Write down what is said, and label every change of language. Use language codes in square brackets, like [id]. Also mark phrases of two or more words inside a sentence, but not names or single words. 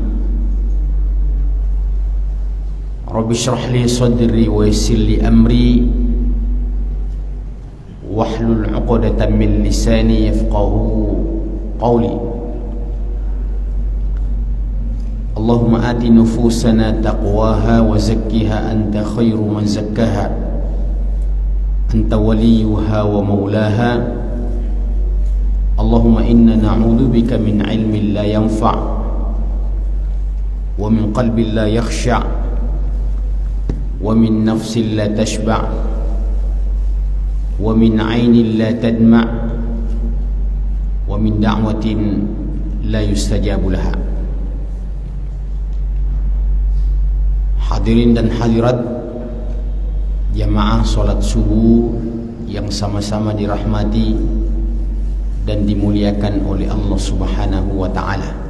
[ar] رب اشرح لي صدري ويسر لي أمري واحلل عقدة من لساني يفقهوا قولي. اللهم آت نفوسنا تقواها وزكها أنت خير من زكاها أنت وليها ومولاها. اللهم إنا نعوذ بك من علم لا ينفع ومن قلب لا يخشع ومن نفس لا تشبع ومن عين لا تدمع ومن دعوة لا يستجاب لها. [id] Hadirin dan hadirat jamaah salat subuh yang sama-sama dirahmati dan dimuliakan oleh Allah [ar] سبحانه وتعالى.